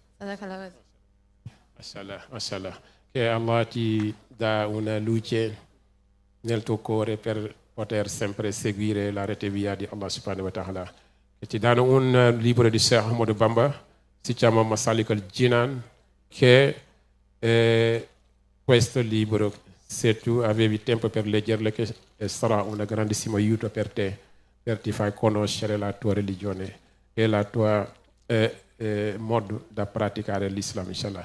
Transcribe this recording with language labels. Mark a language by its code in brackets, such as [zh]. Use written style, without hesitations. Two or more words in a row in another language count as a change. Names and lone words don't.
[it] Mashallah. Che Allah ti dà una luce nel tuo cuore per poter sempre seguire la rete via di [ar] الله سبحانه وتعالى. [it] E ti danno un libro di Sheikh Ahmadou Bamba, si chiama Masalik al-Jinan, che questo libro, se tu avevi tempo per leggerlo, che sarà un grandissimo aiuto per te, per ti far conoscere la tua religione e la tua modo da praticare l'Islam, inshallah.